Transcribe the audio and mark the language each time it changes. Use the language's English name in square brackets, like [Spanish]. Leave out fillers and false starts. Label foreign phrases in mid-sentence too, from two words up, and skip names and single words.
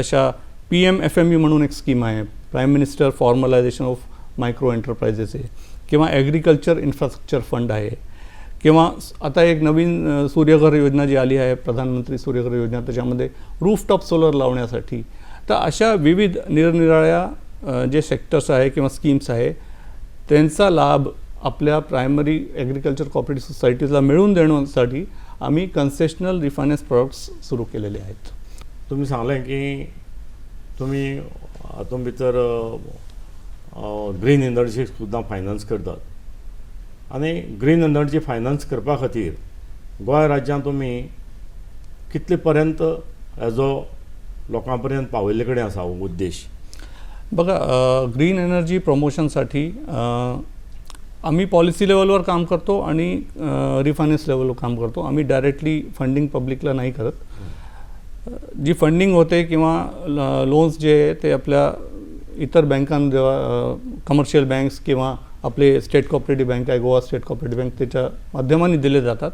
[Marathi] अशा PMFME म्हणून एक स्कीम आहे, [English] Prime Minister Formalization of Micro Enterprises [Marathi] आहे, किंवा [English] Agriculture Infrastructure Fund [Marathi] आहे, किंवा आता एक नवीन सूर्यघर योजना जी आली आहे, प्रधानमंत्री सूर्यघर योजना, त्याच्यामध्ये [English] rooftop solar [Marathi] लावण्यासाठी. तर अशा विविध निरनिराळ्या जे सेक्टर्स आहे किंवा स्कीम्स आहे त्यांचा लाभ आपल्या [English] primary agriculture cooperative societies [Marathi] मिळवून देण्यासाठी आम्ही [English] concessional refinance products [Marathi] सुरू केलेले आहेत. [Konkani] तुम्ही सांगलें की तुम्ही हातूंत भितर [English] green energy [Konkani] सुद्दां फायनान्स करतात, आनी [English] green energy finance [Konkani] करपा खातीर गोंय राज्यांत तुमी कितले पर्यंत हेजो लोकां पर्यंत पावयल्ले कडेन आसा हो उद्देश? [Marathi] बघा, [English] green energy promotion [Marathi] आम्ही [English] policy level [Marathi] काम करतो आणि [English] refinance level [Marathi] काम करतो. आम्ही [English] directly funding public [Marathi] नाही करत. जी फंडिंग होते किंवा लोन्स जे आहे ते आपल्या इतर बँकां, जेव्हा [English] commercial banks [Marathi] किंवा आपले [English] state cooperative bank [Marathi] आहे, गोवा स्टेट कोऑपरेटिव्ह बँक, त्याच्या माध्यमाने दिले जातात.